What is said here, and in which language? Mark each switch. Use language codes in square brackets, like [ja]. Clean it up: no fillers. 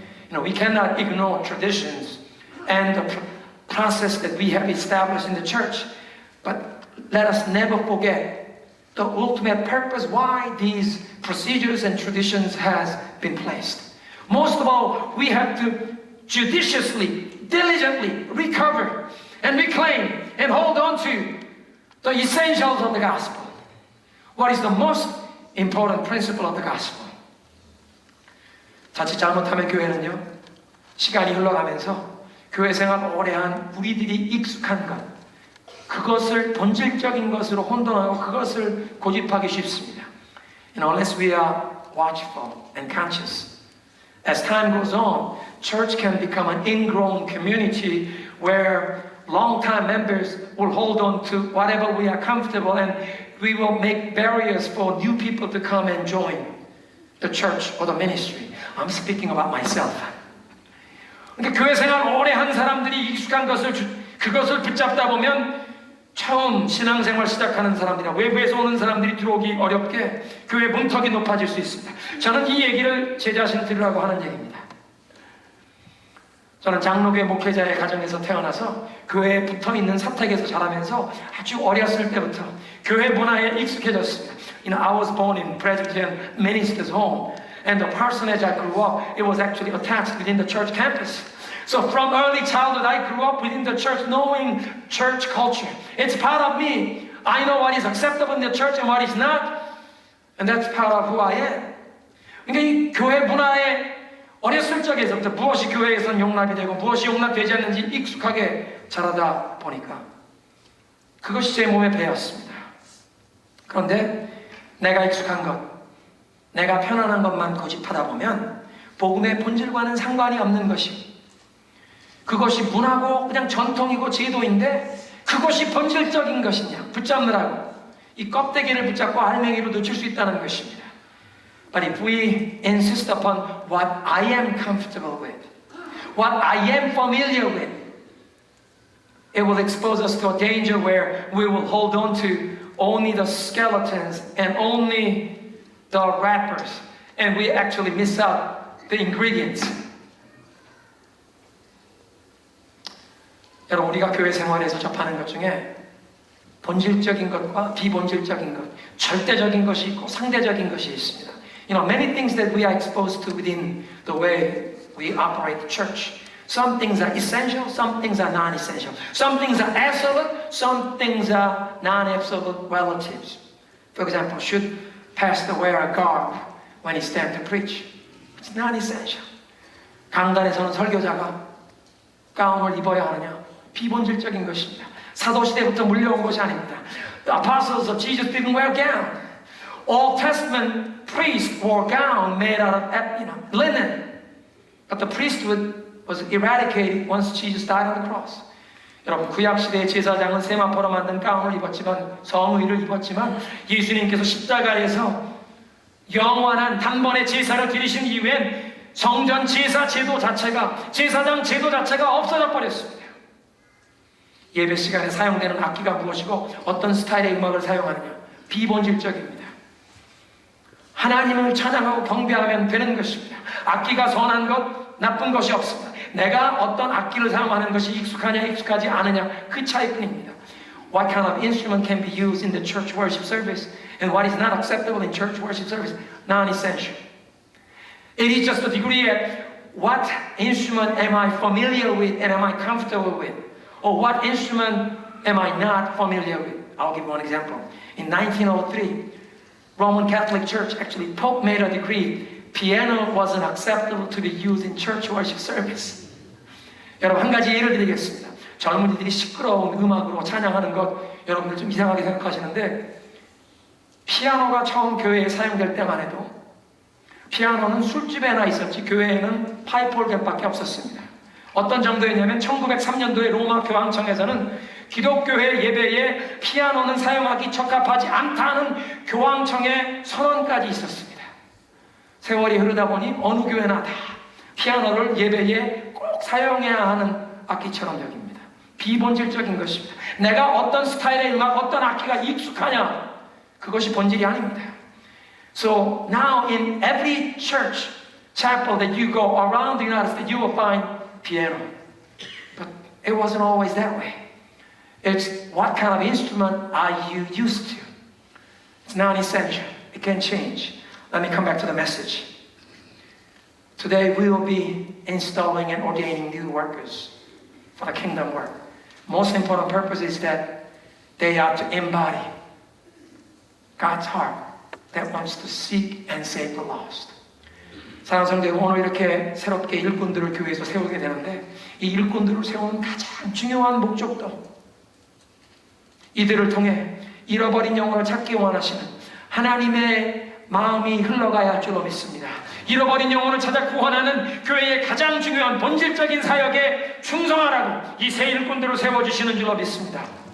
[en] We cannot ignore traditions and the process that we have established in the church, but let us never forget the ultimate purpose why these procedures and traditions has been placed. Most of all, we have to judiciously, diligently recover and reclaim and hold on to the essentials of the gospel. What is the most important principle of the gospel? [ko] 자칫 잘못하면 교회는요, 시간이 흘러가면서 교회 생활 오래 한 우리들이 익숙한 것, 그것을 본질적인 것으로 혼돈하고 그것을 고집하기 쉽습니다. [en] Unless we are watchful and conscious. As time goes on, church can become an ingrown community where long-time members will hold on to whatever we are comfortable and we will make barriers for new people to come and join the church or the ministry. I'm speaking about myself. [ko] 그러니까 교회 생활 오래 한 사람들이 익숙한 그것을 붙잡다 보면 처음 신앙생활 시작하는 사람들이나 외부에서 오는 사람들이 들어오기 어렵게 교회 문턱이 높아질 수 있습니다. 저는 이 얘기를 제 자신 들으라고 하는 얘기입니다. 저는 장로교회 목회자의 가정에서 태어나서 교회에 붙어있는 사택에서 자라면서 아주 어렸을 때부터 교회 문화에 익숙해졌습니다. [en] I was born in Presbyterian minister's home. And the parsonage I grew up, it was actually attached within the church campus. So from early childhood, I grew up within the church, knowing church culture. It's part of me. I know what is acceptable in the church and what is not. And that's part of who I am. [ko] 그러니까 이 교회 문화에 어렸을 적에서부터 무엇이 교회에서는 용납이 되고 무엇이 용납되지 않는지 익숙하게 자라다 보니까 그것이 제 몸에 배었습니다. 그런데 내가 익숙한 것, 내가 편안한 것만 고집하다 보면 복음의 본질과는 상관이 없는 것이, 그것이 문화고 그냥 전통이고 제도인데 그것이 본질적인 것이냐 붙잡느라고 이 껍데기를 붙잡고 알맹이로 놓칠 수 있다는 것입니다. [en] But if we insist upon what I am comfortable with, what I am familiar with, it will expose us to a danger where we will hold on to only the skeletons and only the wrappers, and we actually miss out the ingredients. [ko] 여러분, 우리가 교회 생활에서 접하는 것 중에 본질적인 것과 비본질적인 것, 절대적인 것이 있고 상대적인 것이 있습니다. [en] Many things that we are exposed to within the way we operate the church. Some things are essential, some things are non-essential. Some things are absolute, some things are non-absolute relatives. For example, should pastor wear a garb when he stands to preach? It's non-essential. [ko] 강단에서는 설교자가 가운을 입어야 하느냐? 비본질적인 것입니다. 사도시대부터 물려온 것이 아닙니다. [en] The apostles of Jesus didn't wear gown. Old Testament priests wore gown made out of linen. But the priesthood was eradicated once Jesus died on the cross. [ko] 여러분, 구약시대의 제사장은 세마포로 만든 가운을 입었지만, 성의를 입었지만 예수님께서 십자가에서 영원한 단번에 제사를 드리신 이후엔 성전 제사 제도 자체가, 제사장 제도 자체가 없어져 버렸습니다. 예배 시간에 사용되는 악기가 무엇이고 어떤 스타일의 음악을 사용하느냐, 비본질적입니다. 하나님을 찬양하고 경배하면 되는 것입니다. 악기가 선한 것, 나쁜 것이 없습니다. 내가 어떤 악기를 사용하는 것이 익숙하냐 익숙하지 않으냐, 그 차이뿐입니다. [en] What kind of instrument can be used in the church worship service and what is not acceptable in church worship service? Non-essential. It is just a degree at what instrument am I familiar with and am I comfortable with? Or what instrument am I not familiar with? I'll give one example. In 1903, Roman Catholic Church, actually Pope made a decree, piano wasn't acceptable to be used in church worship service. [ko] 여러분, 한 가지 예를 드리겠습니다. 젊은이들이 시끄러운 음악으로 찬양하는 것 여러분들 좀 이상하게 생각하시는데, 피아노가 처음 교회에 사용될 때만 해도 피아노는 술집에나 있었지 교회에는 파이프 오르겐밖에 없었습니다. 어떤 정도였냐면 1903년도에 로마 교황청에서는 기독교회 예배에 피아노는 사용하기 적합하지 않다는 교황청의 선언까지 있었습니다. 세월이 흐르다 보니 어느 교회나 다 피아노를 예배에 꼭 사용해야 하는 악기처럼 여깁니다. 비본질적인 것입니다. 내가 어떤 스타일의 음악, 어떤 악기가 익숙하냐, 그것이 본질이 아닙니다. [en] So now in every church chapel that you go around the United States, you will find piano. But it wasn't always that way. It's what kind of instrument are you used to? It's non-essential. It can change. Let me come back to the message. Today we will be installing and ordaining new workers for the kingdom work. Most important purpose is that they are to embody God's heart that wants to seek and save the lost. [ko] 사랑하는 성도 여러분, 오늘 이렇게 새롭게 일꾼들을 교회에서 세우게 되는데, 이 일꾼들을 세우는 가장 중요한 목적도 이들을 통해 잃어버린 영혼을 찾기 원하시는 하나님의 마음이 흘러가야 할 줄로 믿습니다. 잃어버린 영혼을 찾아 구원하는 교회의 가장 중요한 본질적인 사역에 충성하라고 이 새 일꾼들을 세워주시는 줄로 믿습니다.